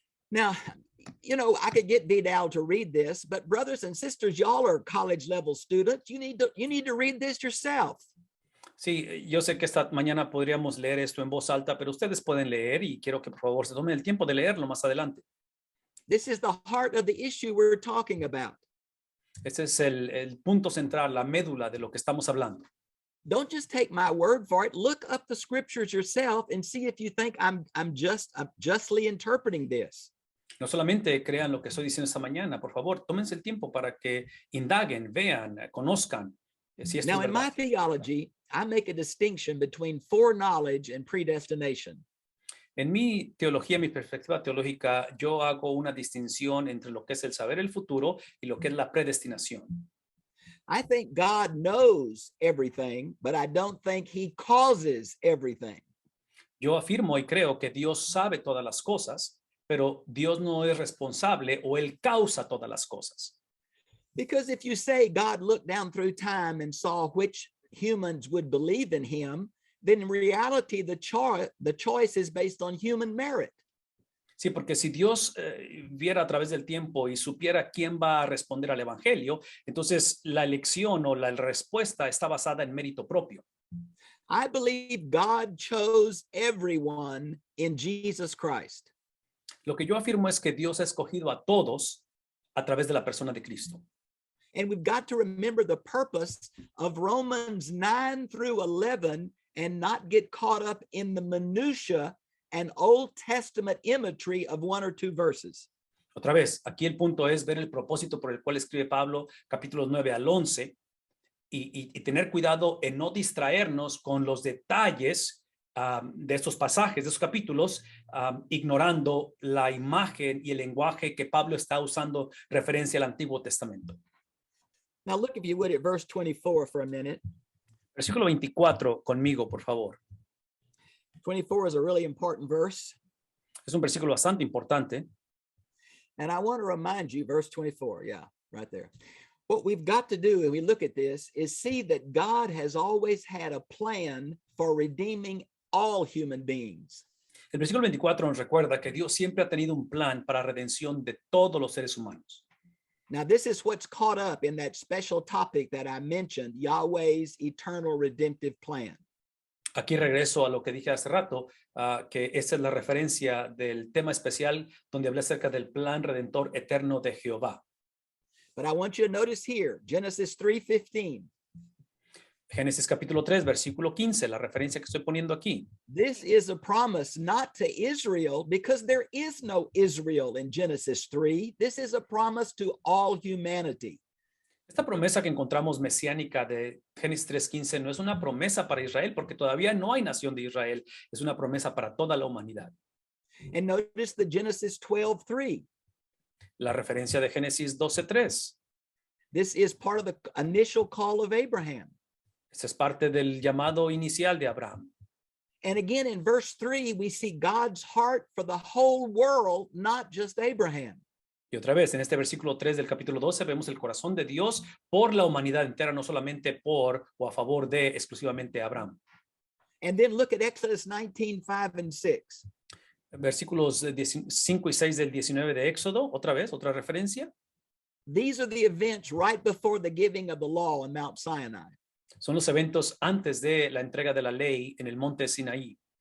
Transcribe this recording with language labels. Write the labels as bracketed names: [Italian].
[English] Now, you know, I could get Vidal to read this, but brothers and sisters, y'all are college level students. You need to read this yourself. [Spanish] Sí, yo sé que esta mañana podríamos leer esto en voz alta, pero ustedes pueden leer y quiero que por favor se tomen el tiempo de leerlo más adelante. [English] This is the heart of the issue we're talking about. [Spanish] Este es el punto central, la médula de lo que estamos hablando. [English] Don't just take my word for it. Look up the scriptures yourself and see if you think I'm justly interpreting this. [Spanish] No solamente crean lo que estoy diciendo esta mañana, por favor, tómense el tiempo para que indaguen, vean, conozcan. Si esto [English] Now, [Spanish] es [English] in my [Spanish] verdad. [English] theology, I make a distinction between foreknowledge and predestination. [Spanish] En mi teología, mi perspectiva teológica, yo hago una distinción entre lo que es el saber el futuro y lo que es la predestinación. [English] I think God knows everything, but I don't think he causes everything. [Spanish] Yo afirmo y creo que Dios sabe todas las cosas, pero Dios no es responsable o él causa todas las cosas. [English] Because if you say God looked down through time and saw which humans would believe in him, then in reality, the choice is based on human merit. [Spanish] Sí, porque si Dios viera a través del tiempo y supiera quién va a responder al evangelio, entonces la elección o la respuesta está basada en mérito propio. [English] I believe God chose everyone in Jesus Christ. [Spanish] Lo que yo afirmo es que Dios ha escogido a todos a través de la persona de Cristo. [English] And we've got to remember the purpose of Romans 9 through 11 and not get caught up in the minutia and Old Testament imagery of one or two verses. [Spanish] Otra vez, aquí el punto es ver el propósito por el cual escribe Pablo, capítulos 9 al 11, y tener cuidado en no distraernos con los detalles de estos pasajes, de estos capítulos, ignorando la imagen y el lenguaje que Pablo está usando referencia al Antiguo Testamento. [English] Now look, if you would, at verse 24 for a minute. [Spanish] Versículo 24 conmigo, por favor. [English] 24 is a really important verse. [Spanish] Es un versículo bastante importante. [English] And I want to remind you, verse 24, yeah, right there. What we've got to do when we look at this is see that God has always had a plan for redeeming all human beings. [Spanish] El versículo 24 nos recuerda que Dios siempre ha tenido un plan para redención de todos los seres humanos. [English] Now, this is what's caught up in that special topic that I mentioned, Yahweh's eternal redemptive plan. [Spanish] Aquí regreso a lo que dije hace rato, que esa es la referencia del tema especial donde hablé acerca del plan redentor eterno de Jehová. [English] But I want you to notice here, Genesis 3:15. [Spanish] Génesis capítulo 3, versículo 15, la referencia que estoy poniendo aquí. [English] This is a promise not to Israel because there is no Israel in Genesis 3. This is a promise to all humanity. [Spanish] Esta promesa que encontramos mesiánica de Génesis 3:15 no es una promesa para Israel porque todavía no hay nación de Israel, es una promesa para toda la humanidad. [English] And notice the Genesis 12:3. [Spanish] La referencia de Génesis 12:3. [English] This is part of the initial call of Abraham. [Spanish] Esta es parte del llamado inicial de Abraham. [English] And again, in verse 3, we see God's heart for the whole world, not just Abraham. [Spanish] Y otra vez, en este versículo 3 del capítulo 12, vemos el corazón de Dios por la humanidad entera, no solamente por o a favor de exclusivamente Abraham. [English] And then look at Exodus 19:5 and 6. [Spanish] Versículos 5 y 6 del 19 de Éxodo, otra vez, otra referencia. [English] These are the events right before the giving of the law on Mount Sinai. [Spanish] Son los eventos antes de la entrega de la ley en el monte Sinaí.